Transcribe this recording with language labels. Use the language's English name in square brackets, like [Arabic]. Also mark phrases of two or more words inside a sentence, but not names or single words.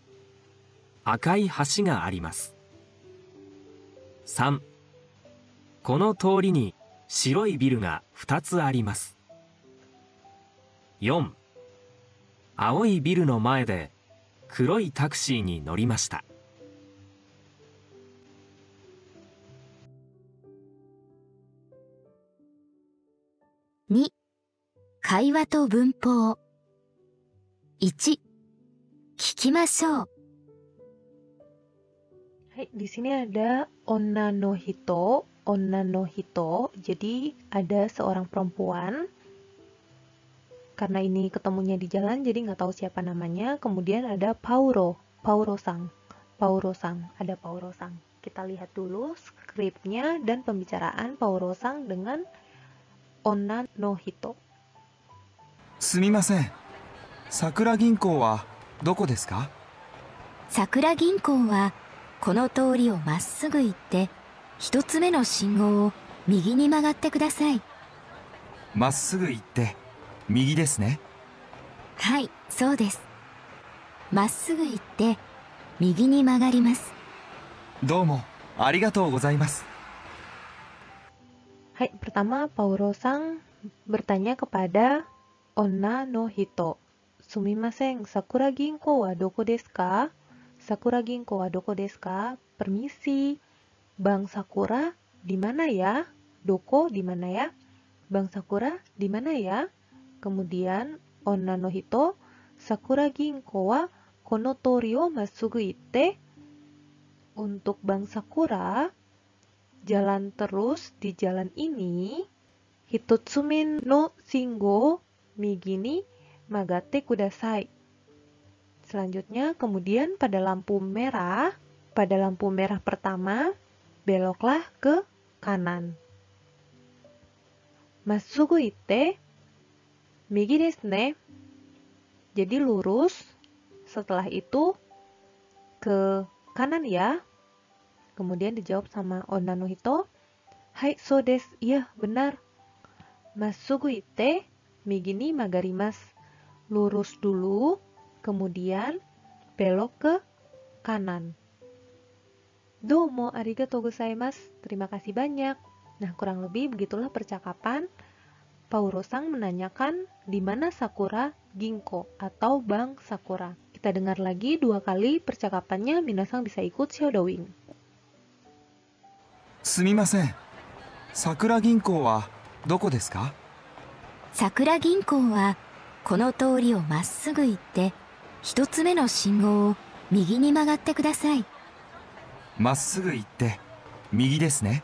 [Japanese] 赤い橋があります。3、この通りに白いビルが2つあります。4、青いビルの前で黒いタクシーに乗りました。 2、会話と文法。1、聞きましょう。 [Indonesian] Hai, di sini ada [Japanese] 女の人. 女の人, [Indonesian] jadi ada seorang perempuan. Karena ini ketemunya di jalan, jadi nggak tahu siapa namanya. Kemudian ada Pauro, Pauro-sang, Pauro-sang, ada Pauro-sang. Kita lihat dulu skripnya dan pembicaraan Pauro-sang dengan [Japanese] 女の人. すみません。桜銀行はどこですか？桜銀行はこの通りをまっすぐ行って一つ目の信号を右に曲がってください。まっすぐ行って右ですね。はい、そうです。まっすぐ行って右に曲がります。どうもありがとうございます。 [Indonesian] Hai, pertama Pauro-sang bertanya kepada [Japanese] 女の人. すみません、桜銀行はどこですか? 桜銀行はどこですか? [Indonesian] Permisi, Bank Sakura di mana ya? Doko di mana ya? Bank Sakura di mana ya? Kemudian [Japanese] 女の人, 桜銀行はこの通りをまっすぐ行って. [Indonesian] Untuk Bank Sakura, jalan terus di jalan ini. [Japanese] 一つ目の信号右に曲がってください. [Indonesian] Selanjutnya, kemudian pada lampu merah pertama, beloklah ke kanan. [Japanese] まっすぐ行って右ですね. [Indonesian] Jadi lurus, setelah itu ke kanan ya. Kemudian dijawab sama [Japanese] 女の人, はい、そうです, [Indonesian] iya benar. [Japanese] まっすぐ行って右に曲がります. [Indonesian] Lurus dulu, kemudian belok ke kanan. [Japanese] どうもありがとうございます. [Indonesian] Terima kasih banyak. Nah, kurang lebih begitulah percakapan. Pauro-sang menanyakan di mana Sakura Ginko atau Bank Sakura. Kita dengar lagi 2 kali percakapannya, minasang bisa ikut shadowing. [Japanese] すみません。桜銀行はどこですか？桜銀行はこの通りをまっすぐ行って一つ目の信号を右に曲がってください。まっすぐ行って右ですね。